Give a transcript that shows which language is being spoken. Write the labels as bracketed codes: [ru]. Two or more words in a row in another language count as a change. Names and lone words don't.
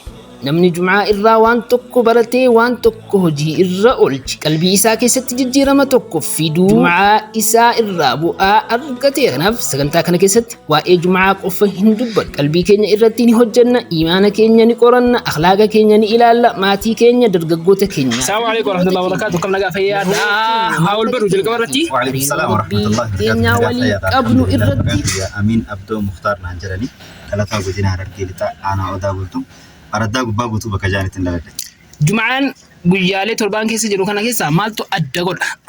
[om] Namni jum'aa irraa waan tokko baratee waan tokko hojii irra oolchi qalbii isaa keessatti jijjiirama tokko fiduu jum'aa isaa irraa bu'aa argateera. Kanaaf sagantaa kana keessatti waa'ee jum'aa qofa hin dubbannu. Qalbii keenya irratti ni hojjenna, iimaana keenya ni qoranna, akhlaaqa keenya ni ilaalla, maatii keenya, dargaggoota keenya. [ar] السلام عليكم ورحمة الله وبركاته. [om] Kam nagaa fayyaadha. Haawul baru jalqaba irratti. [ar] وعليكم السلام ورحمة الله [om] keenya walii qabnu irratti. Amin Abdoo Mukhtaar naan jedhani. Kalataa godina Harargee lixaa aanaa Odaa bultu. Araddaa gubbaa guutuu bakka jaanitti hin daladhe. Jum'aan guyyaalee torbaan keessa jiru kana keessaa maaltu adda godha?